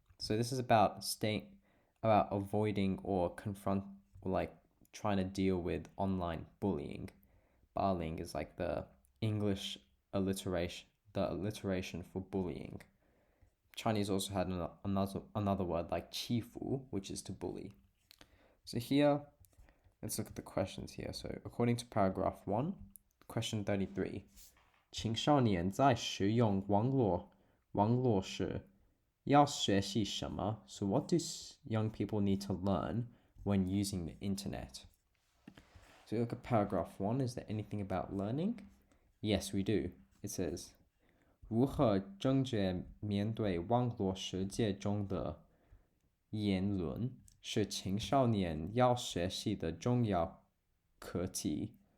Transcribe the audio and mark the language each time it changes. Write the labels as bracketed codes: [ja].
[en] So this is about avoiding or confront or like trying to deal with online bullying. 霸凌 is like the English alliteration for bullying. Chinese also had another word like 欺负, which is to bully. So here, let's look at the questions here. So according to paragraph 1, question 33, [zh] 青少年在使用网络时要学习什么? [en] So what do young people need to learn when using the internet? So look at paragraph 1. Is there anything about learning? Yes, we do. It says, [zh] 如何正确面对网络世界中的言论是青少年要学习的重要课题.